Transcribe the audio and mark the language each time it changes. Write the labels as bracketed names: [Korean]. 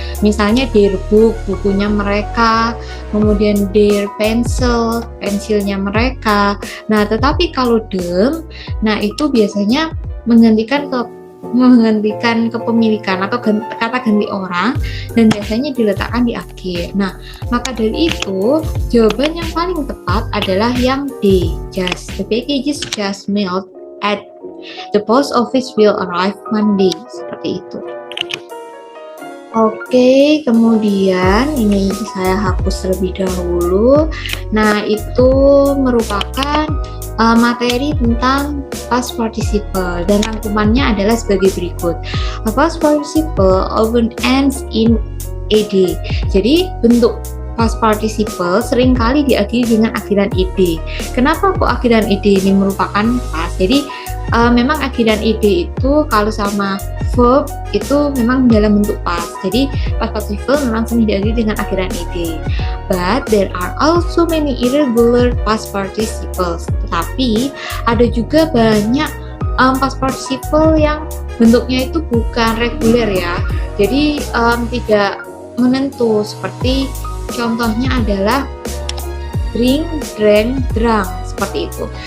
[Indonesian] Misalnya [English] their book, [Indonesian] bukunya mereka, kemudian [English] their pencil, [Indonesian] pensilnya mereka. Nah, tetapi kalau them, nah itu biasanya menggantikan menghentikan kepemilikan atau kata ganti orang, dan biasanya diletakkan di akhir. Nah, maka dari itu jawaban yang paling tepat adalah yang D, just. [English] The packages just mailed at the post office will arrive Monday. [Indonesian] Seperti itu. Oke, kemudian ini saya hapus terlebih dahulu. Nah, itu merupakan materi tentang past participle, dan rangkumannya adalah sebagai berikut. [English] A past participle often ends in ed. [Indonesian] Jadi bentuk past participle seringkali diakhiri dengan akhiran ed. Kenapa kok akhiran ed ini merupakan past? Jadi memang akhiran ed itu kalau sama verb itu memang dalam bentuk past. Jadi past participle memang sering diakhiri dengan akhiran ed. [English] But there are also many irregular past participles. [Indonesian] Tetapi ada juga banyak past participle yang bentuknya itu bukan reguler ya. Jadi tidak menentu, seperti contohnya adalah drink, drank, drunk, seperti itu.